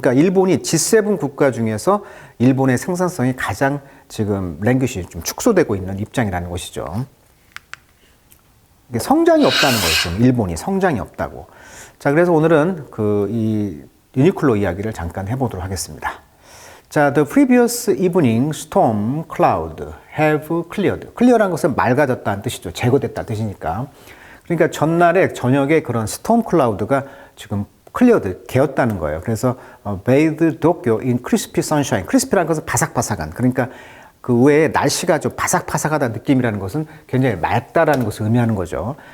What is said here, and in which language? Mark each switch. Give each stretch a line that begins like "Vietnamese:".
Korean: 그러니까 일본이 G7 국가 중에서 일본의 생산성이 가장 지금 랭귀시 좀 축소되고 있는 입장이라는 것이죠. 이게 성장이 없다는 거죠. 일본이 성장이 없다고. 자, 그래서 오늘은 이 유니클로 이야기를 잠깐 해보도록 하겠습니다. 자,
English: the previous evening storm cloud have cleared.
Korean: clear한 것은 맑아졌다는 뜻이죠. 제거됐다는 뜻이니까. 그러니까 전날에 저녁에 그런 스톰 클라우드가 지금 클리어드, 개었다는 거예요. 그래서
English: bathed Tokyo in crispy sunshine.
Korean: crispy라는 것은 바삭바삭한. 그러니까 그 외에 날씨가 좀 바삭바삭하다는 느낌이라는 것은 굉장히 맑다라는 것을 의미하는 거죠.